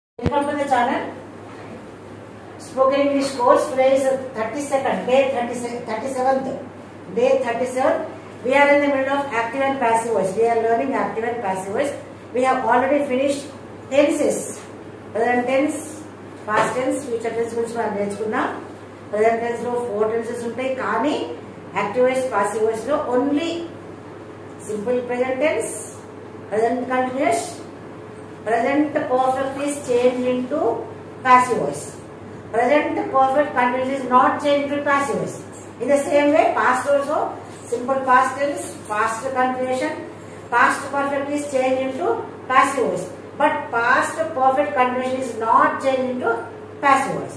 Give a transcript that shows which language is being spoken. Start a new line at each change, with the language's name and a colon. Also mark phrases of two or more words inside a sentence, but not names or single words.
English: Welcome to the channel. Spoken English course. Today is 32nd, day 37th. Day 37. We are in the middle of active and passive voice. We are learning active and passive voice. We have already finished tenses. Present tense, past tense, future tense
Telugu: గురించి మనం నేర్చుకున్నాం.
English: Present tense లో 4 tenses
Telugu: ఉంటాయి. కానీ
English: active voice, passive voice లో only simple present tense, present continuous, present perfect is changed into passive voice. Present perfect continuous is not changed into passive voice. In the same way, past also simple past tense, past continuation, past perfect is changed into passive voice. But past perfect continuation is not changed into passive voice.